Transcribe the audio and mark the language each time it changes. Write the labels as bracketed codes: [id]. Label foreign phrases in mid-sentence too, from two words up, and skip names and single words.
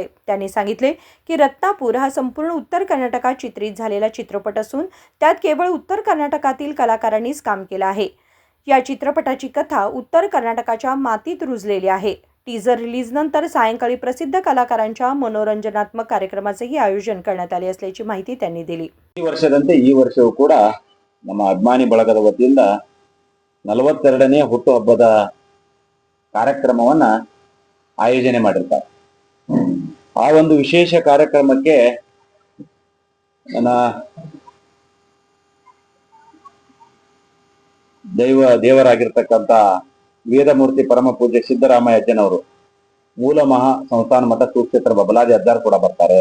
[mr] त्यांनी सांगितले की रत्नापूर हा संपूर्ण उत्तर कर्नाटकात चित्रित झालेला चित्रपट असून त्यात केवळ उत्तर कर्नाटकातील कलाकारांनीच काम केलं आहे। या चित्रपटाची कथा उत्तर कर्नाटकाच्या मातीत रुजलेली आहे। [en] teaser release [mr] नंतर सायंकाळी प्रसिद्ध कलाकारांच्या मनोरंजनात्मक कार्यक्रमाचेही आयोजन करण्यात आले असल्याची माहिती त्यांनी दिली। [kn] ಈ ವರ್ಷದಂತೆ ಈ ವರ್ಷವೂ ಕೂಡ ನಮ್ಮ ಅಭಿಮಾನಿ ಬಳಗದ ವತಿಯಿಂದ 42ನೇ ಹುಟ್ಟುಹಬ್ಬದ ಕಾರ್ಯಕ್ರಮವನ್ನ ಆಯೋಜನೆ ಮಾಡಿರ್ತಾರೆ। ಆ ಒಂದು ವಿಶೇಷ ಕಾರ್ಯಕ್ರಮಕ್ಕೆ ನನ್ನ ದೇವರಾಗಿರ್ತಕ್ಕಂಥ ವೇದಮೂರ್ತಿ ಪರಮ ಪೂಜ್ಯ ಸಿದ್ದರಾಮಯ್ಯ ಅಜ್ಜನವರು, ಮೂಲ ಮಹಾ ಸಂಸ್ಥಾನ ಮಠ ಸುಕ್ಷೇತ್ರ ಬಬಲಾದಿ ಅಜ್ಜಾರ್ ಕೂಡ ಬರ್ತಾರೆ।